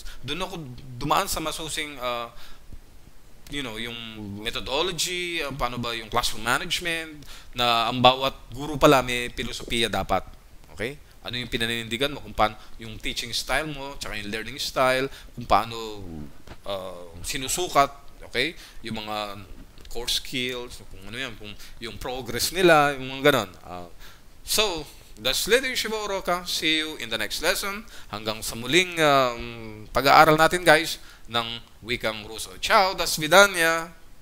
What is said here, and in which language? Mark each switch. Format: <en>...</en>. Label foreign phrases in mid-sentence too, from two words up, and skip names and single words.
<tl>Doon ako dumaan sa masusing yung methodology, paano ba yung classroom management, na ang bawat guro pala may filosofiya dapat. Okay? Ano yung pinaninindigan mo, kung paano yung teaching style mo, tsaka yung learning style, kung paano sinusukat, okay? Yung mga core skills, kung ano yan, kung yung progress nila, yung mga ganon.</tl> <en>So, that's</en> <ru>следующего урока.</ru> <en>See you in the next lesson.</en> <tl>Hanggang sa muling pag-aaral natin guys ng wikang Ruso.</tl> <ru>Ciao, до свидания.</ru>